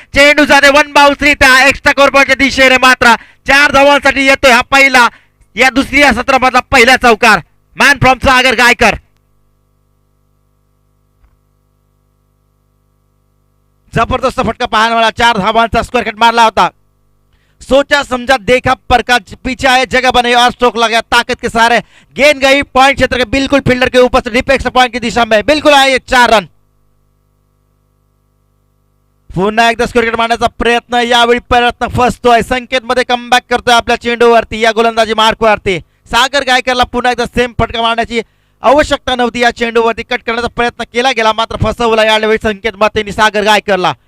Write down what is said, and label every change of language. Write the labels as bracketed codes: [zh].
[mr] चेंडू जाते 1 बाउन्सरी त्या एक्स्ट्रा कोर्टच्या दिशेने. मात्र 4 धावांसाठी येतोय हा पहिला या दुसऱ्या सत्रामधला पहिला चौकार [en] man from [mr] सागर गायकर. जबरदस्त फटका पाहायला मिळाला. 4 धावांचा स्क्वेअर कट मारला होता. [hi] सोचा समझा देखा परखा, पीछे आए जगह बने और स्ट्रोक लगा ताकत के सहारे. गेंद गई पॉइंट क्षेत्र के बिल्कुल फील्डर के ऊपर से डीप एक्स्ट्रा पॉइंट की दिशा में बिल्कुल आए 4 रन. [mr] पुन्हा एकदा स्क्वेअर कट मारण्याचा प्रयत्न, यावेळी प्रयत्न फसतोय. संकेत मध्ये कमबॅक करतोय आपल्या चेंडूवरती या गोलंदाजी मार्कवरती. सागर गायकरला पुन्हा एकदा सेम फटका मारण्याची आवश्यकता नव्हती. या चेंडूवरती कट करण्याचा प्रयत्न केला गेला मात्र फसवला यावेळी संकेत मतेनी सागर गायकरला.